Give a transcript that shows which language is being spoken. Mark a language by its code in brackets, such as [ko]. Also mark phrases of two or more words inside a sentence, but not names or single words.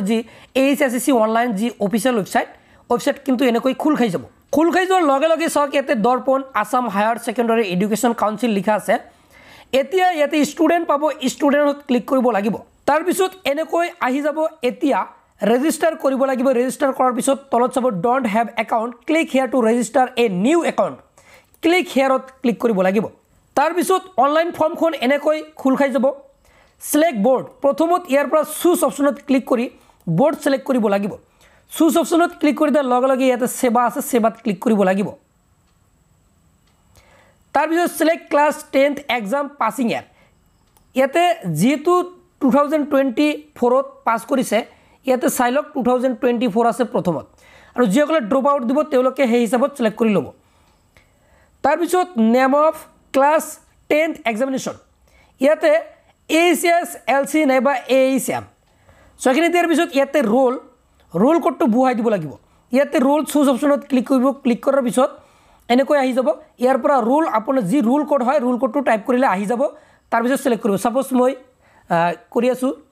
[as] যি এইচএসসি অনলাইন যি [en] official website [as] কিন্তু এনেকৈ খুল খাই যাব খুল খাই যোৱাৰ লগে লগে চাওক ইয়াতে দৰ্পণ আসাম হায়াৰ সেকেন্ডাৰী এডুকেশ্যন কাউন্সিল লিখা আছে এতিয়া ইয়াতে ষ্টুডেন্ট পাব ষ্টুডেন্টত ক্লিক কৰিব লাগিব তাৰ পিছত এনেকৈ আহি যাব এতিয়া register কৰিব লাগিব register কৰাৰ পিছত তলত চাব [en] don't have account click here to register a new account click here [as] ত ক্লিক কৰিব লাগিব তাৰ পিছত অনলাইন ফৰ্মখন এনেকৈ খুল খাই যাব [en] select board [as] প্ৰথমত ইয়াৰ পৰা choose অপচনত ক্লিক কৰি board select কৰিব লাগিব choose অপচনত ক্লিক কৰি তাৰ লগে লগে ইয়াতে সেৱা আছে সেৱাত ক্লিক কৰিব লাগিব তাৰ পিছত [en] select class 10th exam passing year [as] ইয়াতে যেটো 2024 ত পাস কৰিছে ইয়াতে সাইলক 2024 আছে প্ৰথমত আৰু যিসকলে [en] drop out [as] দিব তেওঁলোকে সেই হিচাপত সিলেক্ট কৰি ল'ব তাৰ পিছত [en] name of class 10th examination [as] ইয়াতে এইচএস এলসি নাইবা এইচএম সখিনি দিয়াৰ পিছত ইয়াতে ৰোল কোডটো বুহাই দিব লাগিব ইয়াতে ৰোল চুজ অপচনত ক্লিক কৰিব ক্লিক কৰাৰ পিছত এনেকৈ আহি যাব ইয়াৰ পৰা ৰোল আপোনাৰ যি ৰোল কোড হয় ৰোল কোডটো টাইপ কৰিলে আহি যাব তাৰ পিছত সিলেক্ট কৰিব সাপোজ মই কৰি আছো